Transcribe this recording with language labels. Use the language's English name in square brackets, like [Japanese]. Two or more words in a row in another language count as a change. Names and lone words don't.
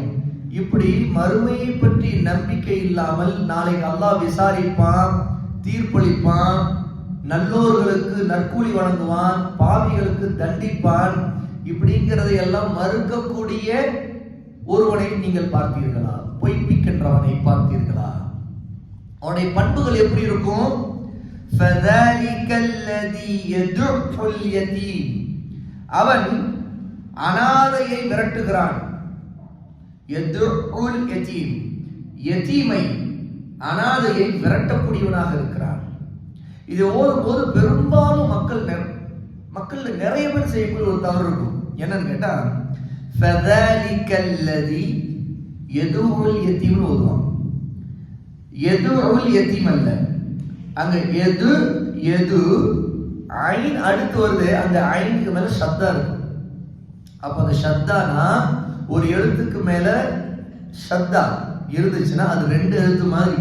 [Tamil] இப்படி மறுமையை பற்றி நம்பிக்கை இல்லாமல் நாளைக்கு அல்லாஹ் விசாரிப்பான், தீர்ப்பளிப்பான், நல்லோர்களுக்கு நற்கூலி வழங்குவான், பாவிகளுக்கு தண்டிப்பான், இப்படிங்கிறதை எல்லாம் மறுக்கக்கூடிய ஒருவனை நீங்கள் பார்த்தீர்களா? பொய்ப்பிக்கின்றவனை பார்த்தீர்களா? அவனுடைய பண்புகள் எப்படி இருக்கும்? [Arabic] فَذَلِكَ الَّذِي يَدُعُّ الْيَتِيمَ. [Tamil] அவன் அனாதையை விரட்டுகிறான். [Arabic] يَدُعُّ الْيَتِيمَ, [Tamil] யதீமை, அனாதையை விரட்டக்கூடியவனாக இருக்கிறான். இது ஓதும்போது பெரும்பாலும் மக்கள் நிறைய பேர் செய்யக்கூடிய ஒரு தவறு இருக்கும். என்னன்னு கேட்டா, [Arabic] فَذَلِكَ الَّذِي يَدُعُّ الْيَتِيمَ ஓதுவான். يدع اليتيم [Tamil] அல்ல, அங்க எது எது ஐன் அடுத்து வருது, அந்த ஐனுக்கு மேல ஷத்தா இருக்கு. அப்ப அந்த ஷத்தானா ஒரு எழுத்துக்கு மேல ஷத்தா இருந்துச்சுன்னா அது ரெண்டு எழுத்து மாதிரி.